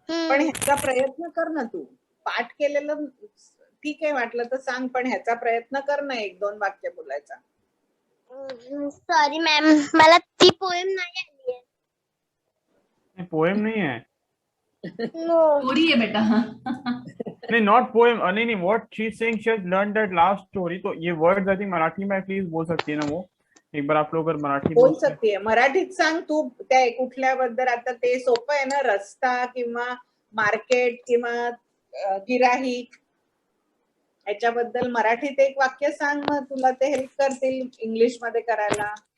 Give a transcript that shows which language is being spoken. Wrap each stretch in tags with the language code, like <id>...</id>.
<mr>पण ह्याचा प्रयत्न कर ना तू. पाठ केलेलं ठीक आहे, वाटलं तर सांग, पण ह्याचा प्रयत्न कर ना 1-2 वाक्य बोलायचा. सॉरी मॅम, मला ती पोएम नाही आली आहे.</mr> <hi>पोएम नहीं है.</hi> <en>No.</en> <mr>स्टोरी आहे बेटा.</mr> <hi>नहीं,</hi> <en>Not poem.</en> <hi>नहीं नहीं,</hi> <en>What she is saying, she has learn that last story. तो ये words I think Marathi में please</en> <hi>बोल सकती है ना वो. एक बार आप लोग अगर मराठी बोल सकते.</hi> <mr>मराठीत सांग तू. त्या कुठल्याबद्दल आता ते सोपं आहे ना, रस्ता किंवा मार्केट किंवा गिराहिक, याच्याबद्दल मराठीत एक वाक्य सांग, मग तुला ते हेल्प करतील इंग्लिश मध्ये करायला.</mr>